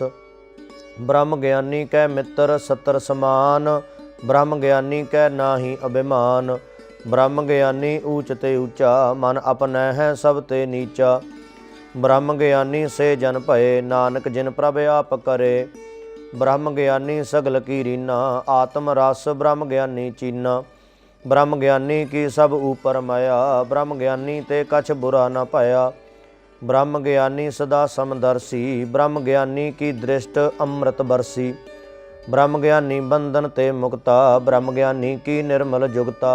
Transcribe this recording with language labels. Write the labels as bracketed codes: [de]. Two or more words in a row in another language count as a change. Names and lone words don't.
[pa] ਬ੍ਰਹਮ ਗਿਆਨੀ ਕੈ ਮਿੱਤਰ ਸਤਰ ਸਮਾਨ, ਬ੍ਰਹਮ ਗਿਆਨੀ ਕੈ ਨਾਹੀ ਅਭਿਮਾਨ। ਬ੍ਰਹਮ ਗਿਆਨੀ ਊਚ ਤੇ ਊਚਾ, ਮਨ ਆਪਣੈ ਹੈ ਸਭ ਤੇ ਨੀਚਾ। ਬ੍ਰਹਮ ਗਿਆਨੀ ਸੇ ਜਨ ਭਏ, ਨਾਨਕ ਜਿਨ ਪ੍ਰਭ ਆਪ ਕਰੇ। ਬ੍ਰਹਮ ਗਿਆਨੀ ਸਗਲ ਕੀ ਰੀਨਾ, ਆਤਮ ਰਸ ਬ੍ਰਹਮ ਗਿਆਨੀ ਚੀਨਾ। ਬ੍ਰਹਮ ਗਿਆਨੀ ਕੀ ਸਭ ਊਪਰ ਮਾਇਆ, ਬ੍ਰਹਮ ਗਿਆਨੀ ਤੇ ਕਛ ਬੁਰਾ ਨ ਪਾਇਆ। ਬ੍ਰਹਮ ਗਿਆਨੀ ਸਦਾ ਸਮਦਰਸੀ, ਬ੍ਰਹਮ ਗਿਆਨੀ ਕੀ ਦ੍ਰਿਸਟ ਅੰਮ੍ਰਿਤ ਬਰਸੀ। ਬ੍ਰਹਮ ਗਿਆਨੀ ਬੰਧਨ ਤੇ ਮੁਕਤਾ, ਬ੍ਰਹਮ ਗਿਆਨੀ ਕੀ ਨਿਰਮਲ ਜੁਗਤਾ।